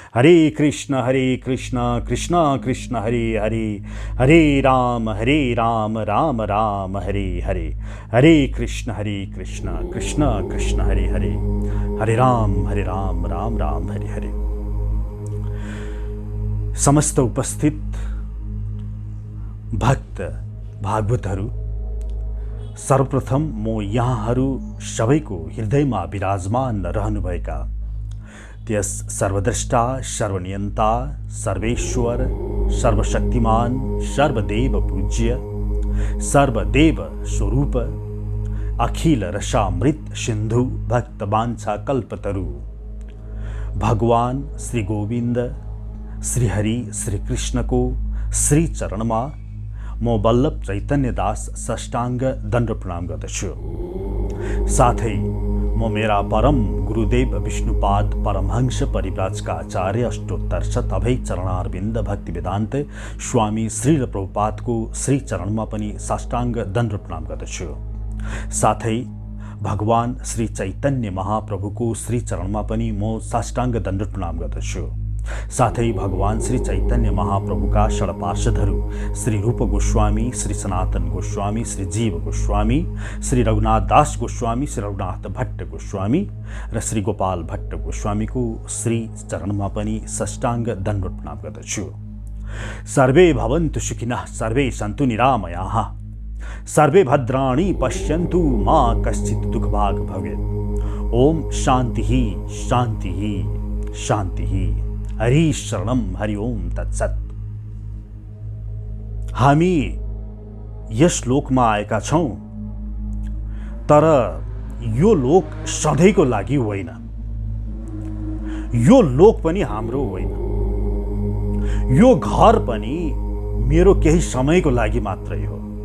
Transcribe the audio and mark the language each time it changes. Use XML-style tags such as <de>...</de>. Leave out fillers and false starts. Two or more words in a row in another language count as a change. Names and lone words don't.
<sa>हरे कृष्ण कृष्ण कृष्ण हरे हरे, हरे राम राम राम हरे हरे, हरे कृष्ण कृष्ण कृष्ण हरे हरे, हरे राम राम राम हरे हरे।</sa> <ne>समस्त उपस्थित भक्त भागवतहरू, सर्वप्रथम म यहाँहरू सबैको हृदयमा विराजमान रहनुभएका त्यस सर्वद्रष्टा, सर्वनियन्ता, सर्वेश्वर, सर्वशक्तिमान, सर्वदेव पूज्य, सर्वदेव स्वरूप, अखिल रसामृत सिन्धु भक्तवाञ्छा कल्पतरु भगवान श्री गोविन्द, श्री हरि, श्री कृष्णको श्री चरणमा म बल्लभ चैतन्यदास साष्टाङ्ग दण्ड प्रणाम गर्दछु। साथै म मेरा परम गुरुदेव विष्णुपाद परमहंस परिव्राजका आचार्य अष्टोत्तर शत अभय चरणारविन्द भक्ति वेदान्त स्वामी श्री प्रभुपादको श्री चरणमा पनि साष्टाङ्ग दण्ड प्रणाम गर्दछु। साथै भगवान श्री चैतन्य महाप्रभुको श्री चरणमा पनि म साष्टाङ्ग दण्ड प्रणाम गर्दछु। साथै भगवान श्री चैतन्य महाप्रभुका षड्पार्षदहरू श्री रूप गोस्वामी, श्री सनातन गोस्वामी, श्री जीव गोस्वामी, श्री रघुनाथ दास गोस्वामी, श्री रघुनाथ भट्ट गोस्वामी र श्री गोपाल भट्ट गोस्वामीको श्री चरणमा पनि साष्टाङ्ग दण्ड प्रणाम गर्दछु।</ne> <sa>सर्वे भवन्तु सुखिनः, सर्वे सन्तु निरामयाः, सर्वे भद्राणि पश्यन्तु मा कश्चित् दुःखभाग् भवेत्। ओम शान्तिः शान्तिः शान्तिः। हरि शरणम हरि ओम तत्सत।</sa> <ne>हामी यस लोकमा आएका छौं, तर यो लोक सधैँको लागि होइन। यो लोक पनि हाम्रो होइन। यो घर पनि मेरो केही समयको लागि मात्रै हो।</ne>